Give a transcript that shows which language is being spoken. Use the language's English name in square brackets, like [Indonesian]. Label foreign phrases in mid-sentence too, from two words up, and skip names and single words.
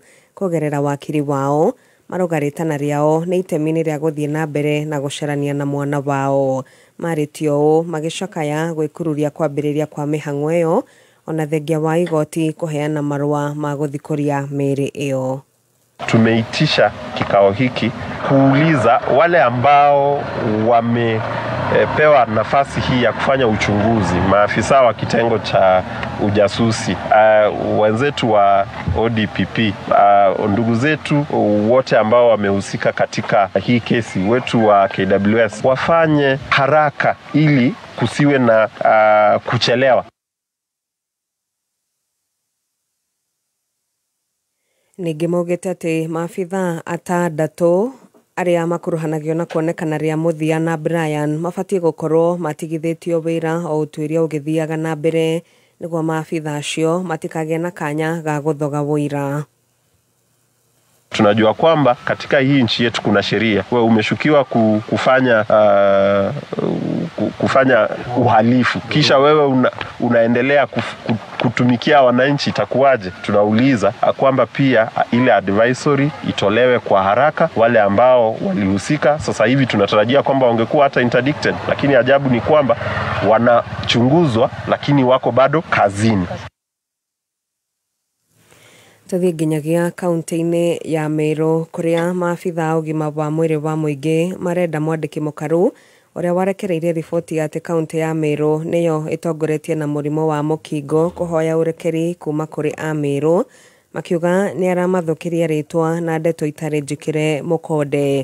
[Kikuyu] Kũgerera wakiri wao maroga rĩtana rĩao nĩ itemi-inĩ rĩa gũthiĩ na mbere na gũcarania na mwana wao. maritio magicakaya gwikururia kwambiriria kwa mihang'o iyo ona thengia wa igoti kuheana marua ma guthikuria miri iyo. [Swahili] Tumeitisha kikao hiki kuuliza wale ambao wamepewa nafasi hii ya kufanya uchunguzi, maafisa wa kitengo cha ujasusi, wenzetu wa ODPP, ndugu zetu wote ambao wamehusika katika hii kesi, wetu wa KWS, wafanye haraka ili kusiwe na kuchelewa. [Kikuyu] Ningĩ maugĩte atĩ maabitha atandatũ arĩa makuruhanagio na kuonekana rĩa Muthia na Brian mabatie gũkorwo matigithĩtio wĩra o ũtuĩria ũgĩthiaga na mbere nĩguo maabitha acio matikagĩe na kanya ga gũthoga wĩra. [Swahili] Tunajua kwamba katika hii nchi yetu kuna sheria. Wewe umeshukiwa kufanya uhalifu, kisha wewe unaendelea kutumikia wananchi, itakuwaje? Tunauliza kwamba pia ile advisory itolewe kwa haraka. Wale ambao walihusika sasa hivi tunatarajia kwamba wangekuwa hata interdicted, lakini ajabu ni kwamba wanachunguzwa lakini wako bado kazini. [Kikuyu] Tuthiĩ nginyagia kaunti-inĩ ya Meru kuria maabitha ũgima wa mwĩrĩ wa mũingĩ marenda mwandĩki mũkaru ũrĩa warekereirie riboti atĩ kaunti ya Meru nĩyo ĩtongoretie na mũrimũ wa mũkingo kũhoya ũrekeri kuma kũrĩ a Meru, makiuga nĩ aramathũkĩria rĩtwa na ndeto itarĩ njĩkĩre mũkonde.